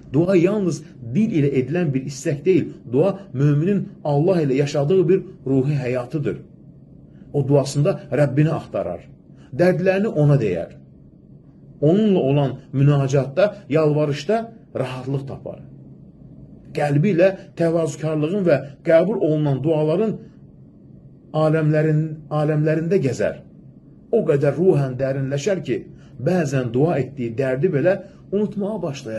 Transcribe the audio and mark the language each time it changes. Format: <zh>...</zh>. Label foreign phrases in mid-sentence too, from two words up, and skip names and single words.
<tr>Dua yalnız dil ile edilen bir istek değil. Dua müminin Allah ile yaşadığı bir ruhi hayatıdır.</tr> <az>O duasında Rabbini axtarar. Dərdlərini ona deyər. Onunla olan münacatda, yalvarışda rahatlıq tapar. Qəlbi ilə təvazükarlığın və qəbul olunan duaların aləmlərində gəzər. O qədər ruhən dərinləşər ki, bəzən dua etdiyi dərdi belə unutmağa başlayar.</az>